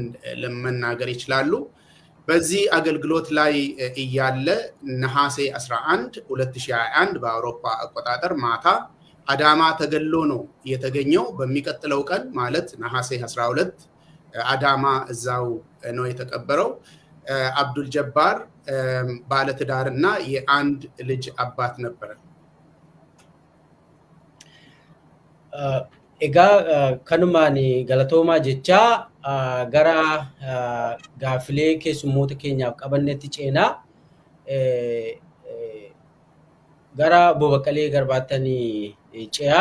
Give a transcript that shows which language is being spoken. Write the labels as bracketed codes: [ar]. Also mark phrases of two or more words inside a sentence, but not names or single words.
[am] ለመናገር ይችላሉ። በዚህ አገልግሎት ላይ እያለ ነሐሴ 11 2021 በአውሮፓ አቆጣጠር ማታ አዳማ ተገሎ ነው የተገኘው። በሚቀጥለው ቀን ማለት ነሐሴ 12 አዳማ እዛው ነው የተቀበረው። አብዱል ጀባር ባለትዳርና የአንድ ልጅ አባት ነበረ። [om] Egaa kanumaan galatoomaa jecha gara gaaffilee keessummoota keenyaaf qabannetti ceenaa gara Obbo Baqqalee Garbaattanii ce'aa.